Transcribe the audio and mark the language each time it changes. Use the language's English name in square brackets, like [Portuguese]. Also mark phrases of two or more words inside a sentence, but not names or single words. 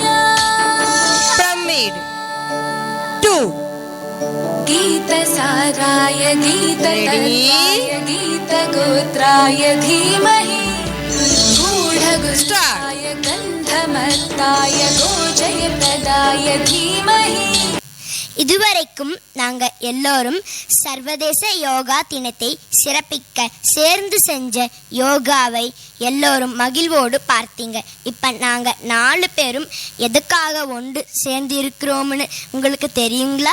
[English] Pyramid 2 [Sanskrit] गीतसाराय गीततत्त्वाय गीतगोत्राय धीमहि गूढगुष्टाय गन्धमत्ताय गोजयप्रदाय धीमहि. [Tamil] இதுவரைக்கும் நாங்கள் எல்லோரும் சர்வதேச யோகா தினத்தை சிறப்பிக்க சேர்ந்து செஞ்ச யோகாவை எல்லோரும் மகிழ்வோடு பார்த்தீங்க. இப்போ நாங்கள் 4 பேரும் எதுக்காக ஒன்று சேர்ந்து இருக்கிறோம்னு உங்களுக்கு தெரியுங்களா?